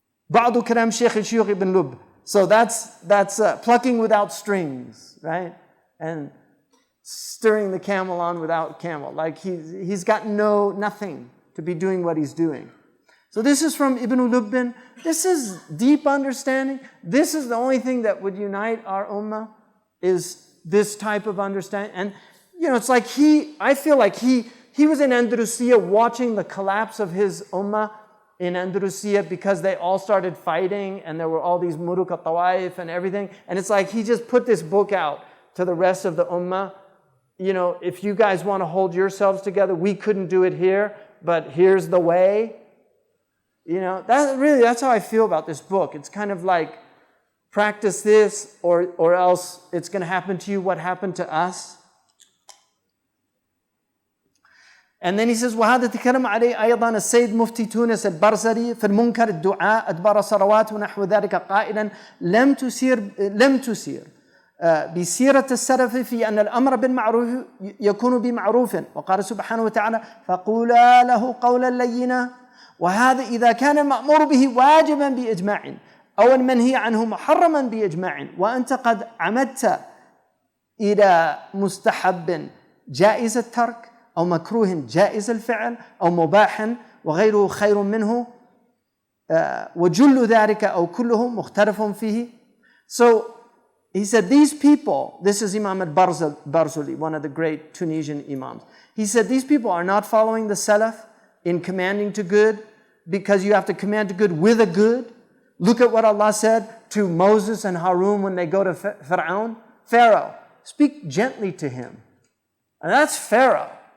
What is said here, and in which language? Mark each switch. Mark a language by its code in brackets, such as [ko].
[ar] بعض كلام شيخ الشيوخ ابن لب. [en] So that's plucking without strings, right? And stirring the camel on without camel. Like he's got nothing to be doing what he's doing. So this is from Ibn Lubbin. This is deep understanding. This is the only thing that would unite our ummah. is this type of understanding. And, it's like I feel like he was in Andalusia watching the collapse of his ummah in Andalusia because they all started fighting and there were all these Muruk al-Tawaif and everything. And it's like he just put this book out to the rest of the ummah. If you guys want to hold yourselves together, we couldn't do it here, but here's the way. That's how I feel about this book. It's kind of like, practice this or else it's going to happen to you what happened to us. And then he says, [ar] وهذا تكلم عليه أيضا السيد مفتي تونس البرزري في المنكر الدعاء أدبر ثروات ونحو ذلك قائلا لم تسير بسيرة السلف في أن الأمر بالمعروف يكون بمعروف وقال سبحانه وتعالى فقولا له قولا لينا وهذا إذا كان المأمور به واجبا بإجماع أو المنهي عنه محرما بإجماع وأنت قد عمدت إلى مستحب جائز الترك أو مكروه جائز الفعل أو مباح وغيره خير منه وجل ذلك أو كله مختلف فيه. [en] So he said these people, this is Imam al-Barzuli, one of the great Tunisian imams. He said these people are not following the Salaf in commanding to good because you have to command to good with a good. Look at what Allah said to Moses and Harun when they go to Pharaoh, speak gently to him. And that's Pharaoh.